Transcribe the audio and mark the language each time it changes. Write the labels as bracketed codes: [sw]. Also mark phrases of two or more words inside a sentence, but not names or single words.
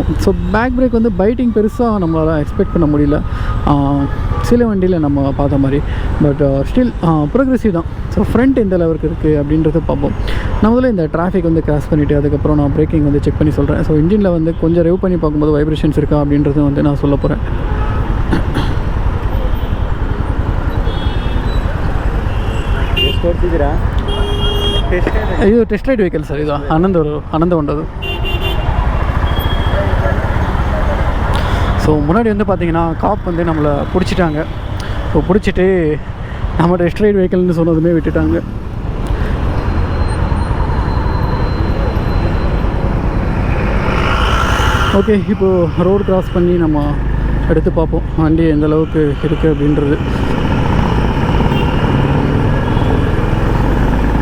[en] so back brake [ta] வந்து பைட்டிங் பெருசாக நம்மளால் எக்ஸ்பெக்ட் பண்ண முடியல சில வண்டியில் நம்ம பார்த்த மாதிரி. [en] but still progressive [ta] தான். [en] so front [ta] எந்த லெவலுக்கு இருக்குது அப்படின்றத பார்ப்போம். நான் முதல்ல இந்த டிராஃபிக் வந்து கிராஸ் பண்ணிவிட்டு அதுக்கப்புறம் நான் பிரேக்கிங் வந்து செக் பண்ணி சொல்கிறேன். [en] so engine [ta] வந்து கொஞ்சம் ரெவ் பண்ணி பார்க்கும்போது வைப்ரேஷன்ஸ் இருக்கா அப்படின்றது வந்து நான் சொல்ல போகிறேன். [kn] ಇದು [en] test ride vehicle sir. [kn] ಇದು ಆನಂದ ಉಂಟದು. [ta] ஸோ முன்னாடி வந்து பார்த்திங்கன்னா காப் வந்து நம்மளை பிடிச்சிட்டாங்க. ஸோ பிடிச்சிட்டு நம்ம [en] test ride vehicle [ta] சொன்னதுமே விட்டுட்டாங்க. ஓகே, இப்போது ரோடு கிராஸ் பண்ணி நம்ம எடுத்து பார்ப்போம் வண்டி எந்த அளவுக்கு இருக்குது அப்படின்றது.